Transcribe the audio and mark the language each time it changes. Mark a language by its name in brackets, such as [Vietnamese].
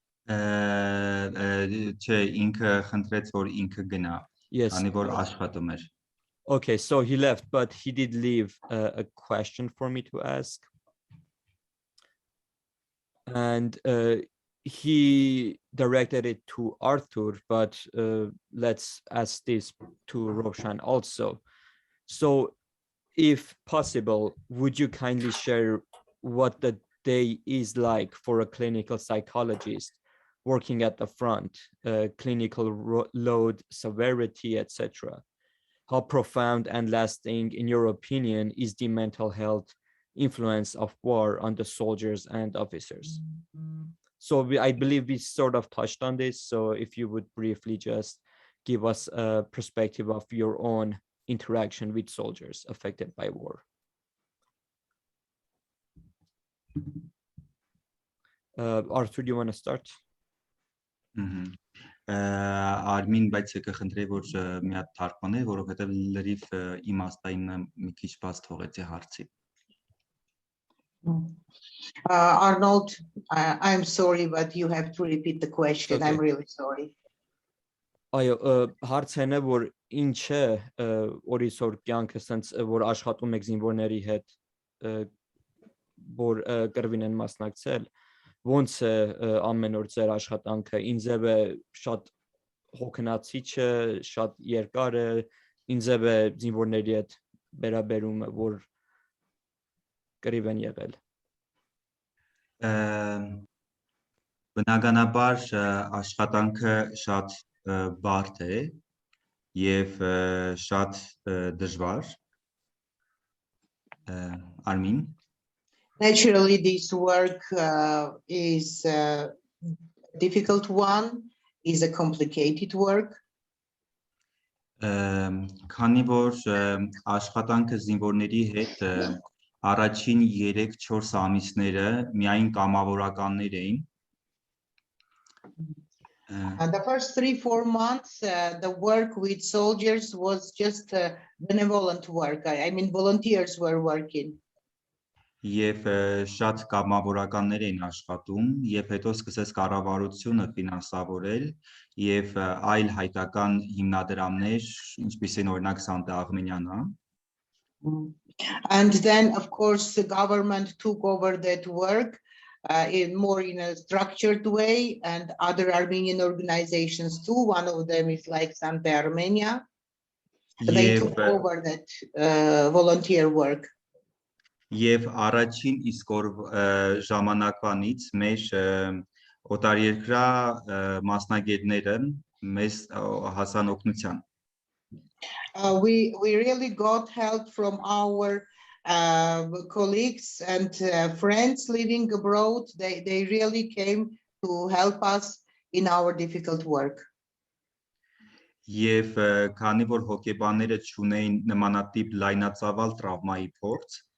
[Armenian] Չէ, ինքը խնդրեց որ ինքը գնա, [English] Yes. [Armenian] քանի որ աշխատում էր։ [English] Okay, so he left, but he did leave a question for me to ask. And he directed it to Artur, but let's ask this to Rovshan also. So if possible, would you kindly share what the day is like for a clinical psychologist working at the front, clinical load, severity, etc.? How profound and lasting, in your opinion, is the mental health influence of war on the soldiers and officers? So I believe we sort of touched on this. So if you would briefly just give us a perspective of your own interaction with soldiers affected by war. Arthur, do you want to start? [Armenian] Արմին, բայց եկը խնդրեի, որ մի հատ թարգմանե, որովհետև լրիվ իմաստային մի քիչ բաց թողեցի հարցի։ [English] Arnold, I'm sorry, but you have to repeat the question. Okay. I'm really sorry. [Armenian] Այո, հարցն է, որ ինչ է օրիսօր կյանքը, sense որ աշխատում եք զինվորների հետ, որ կրվին են մասնակցել, ոնց է ամեն օր ձեր աշխատանքը, ինձ է շատ հոգնածիչ է, շատ երկար է, ինձ է զինվորների հետ վերաբերումը, որ կրիվ են եղել։ Բնականաբար աշխատանքը շատ բարդ է եւ շատ դժվար։ Արմին. [English] Naturally, this work is a difficult one, is a complicated work. [Armenian] Քանի որ աշխատանքը զինվորների հետ առաջին 3-4 ամիսները միայն կամավորականներ էին։ [English] And the first 3-4 months, the work with soldiers was just benevolent work. I mean, volunteers were working. [Armenian] Եվ շատ կամավորականներ էին աշխատում, եւ հետո սկսեց կառավարությունը ֆինանսավորել եւ այլ հայկական հիմնադրամներ, ինչպես են օրինակ Santa Armeniana. [English] And then, of course, the government took over that work in a structured way, and other Armenian organizations too. One of them is like Santa Armenia. They took over that volunteer work. [Armenian] Եվ առաջին իսկ օր ժամանակվանից մեր օտարերկրյա մասնագետները մեզ հասան օգնության։ [English] We really got help from our colleagues and friends living abroad. They really came to help us in our difficult work. [Armenian] Եվ քանի որ հոգեբանները չունեին նմանատիպ լայնածավալ տրավմայի փորձ,